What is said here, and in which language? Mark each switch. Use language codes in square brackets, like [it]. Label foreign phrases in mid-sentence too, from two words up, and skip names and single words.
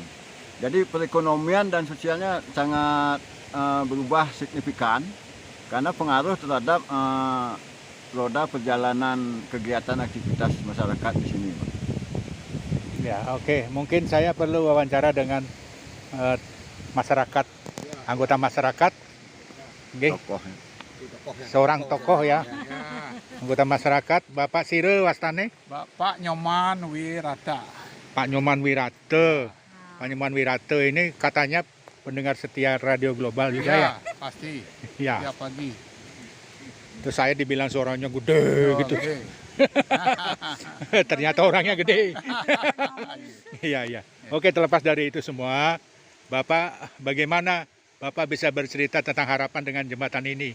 [id] Jadi perekonomian dan sosialnya sangat berubah signifikan karena pengaruh terhadap roda perjalanan kegiatan aktivitas masyarakat di sini. Ya, oke. Mungkin saya perlu wawancara dengan masyarakat, anggota masyarakat. Oke. Tokoh. Seorang tokoh ya. Anggota masyarakat, Bapak [ban] Sire wastane? [id] Bapak Nyoman Wirata. Pak Nyoman Wirata. Pak Nyoman Wirata ini katanya pendengar setia Radio Global juga ya? Pasti. Ya. Tiap pagi. Terus saya dibilang suaranya gede gitu. Oke. Ternyata orangnya gede. Iya, iya. Oke, terlepas dari itu semua, Bapak bagaimana Bapak bisa bercerita tentang harapan dengan jembatan ini?